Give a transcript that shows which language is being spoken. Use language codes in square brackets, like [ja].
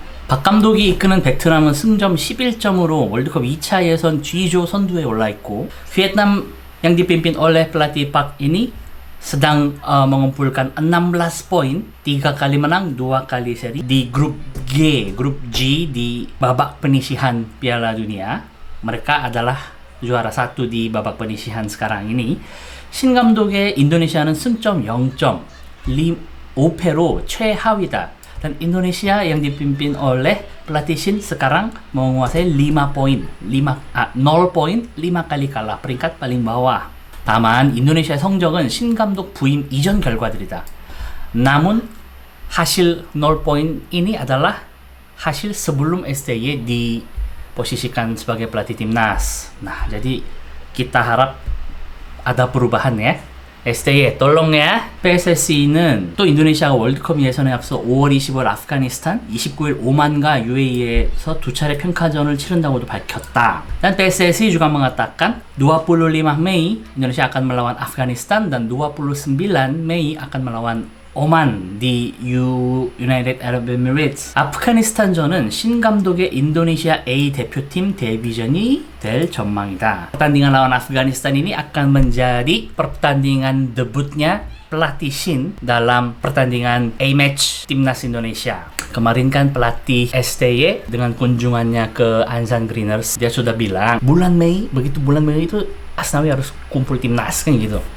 [ko] 박 감독이 이끄는 베트남은 승점 11점으로 월드컵 2차 예선 G조 선두에 올라 있고, [id] Vietnam yang dipimpin oleh pelatih Pak ini sedang mengumpulkan 16 poin, 3 kali menang, 2 kali seri di grup G di babak penyisihan Piala Dunia. Mereka adalah juara 1 di babak penyisihan sekarang ini. [ko] 신 감독의 인도네시아는 승점 0점, 5패로 최하위다. [id] Dan Indonesia yang dipimpin oleh pelatih Shin sekarang menguasai 0 poin, 5 kali kalah, peringkat paling bawah. [ko] 다만 인도네시아 성적은 신 감독 부임 이전 결과들이다. [id] Namun hasil 0 ini adalah hasil sebelum STY diposisikan sebagai pelatih timnas. Nah, jadi kita harap ada perubahan ya. STY tolong ya. [ko] PSSC는 또 인도네시아가 월드컵 예선에 앞서 5월 20일 아프가니스탄, 29일 오만과 UAE에서 2차례 평가전을 치른다고도 밝혔다. [id] Dan PSSI juga mengatakan 25 Mei Indonesia akan melawan Afghanistan dan 29 Mei akan melawan 오만 di United Arab Emirates. [ko] 아프가니스탄전은 신 감독의 인도네시아 A 대표팀 데뷔전이 될 전망이다. [id] Pertandingan lawan Afghanistan ini akan menjadi pertandingan debutnya pelatih Shin dalam pertandingan A-match timnas Indonesia. Kemarin kan pelatih STY dengan kunjungannya ke Ansan Greeners, dia sudah bilang bulan Mei itu Asnawi harus kumpul timnas kan gitu.